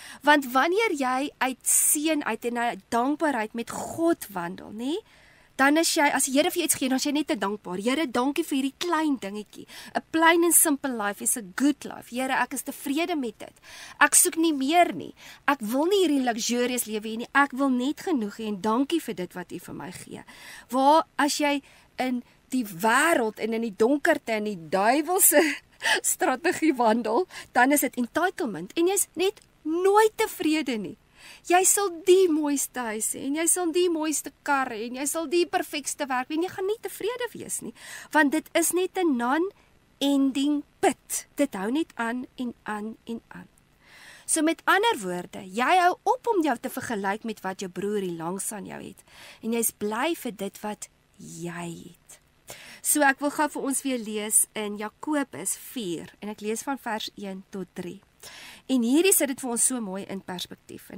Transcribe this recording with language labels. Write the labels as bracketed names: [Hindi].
[Afrikaans] Want wanneer jy uit seën uit en uit dankbaarheid met God wandel, nê? Dan is jy, as die Here vir jou iets gee, dan is jy net te dankbaar. Here, dankie vir hierdie klein dingetjie. [English] A plain and simple life is a good life. [Afrikaans] Here, ek is tevrede met dit. Ek soek nie meer nie. Ek wil nie hierdie luxurious lewe hê nie. Ek wil net genoeg hê en dankie vir dit wat U vir my gee. Waar as jy in die wêreld en in die donkerte en die duiwelse strategie wandel, dan is dit entitlement en jy's net nooit tevrede nie. Jy sal die mooiste huis hê en jy sal die mooiste kar hê en jy sal die perfekste werk hê en jy gaan nie tevrede wees nie, want dit is net 'n [English] non-ending pit. [Afrikaans] Dit hou net aan en aan en aan. So met ander woorde, jy hou op om jou te vergelyk met wat jou broer hier langs aan jou het en jy's bly vir dit wat jy het. So ek wil gou vir ons weer lees in Jakobus 4 en ek lees van vers 1 tot 3. En hierdie sit dit vir ons so mooi in perspektief.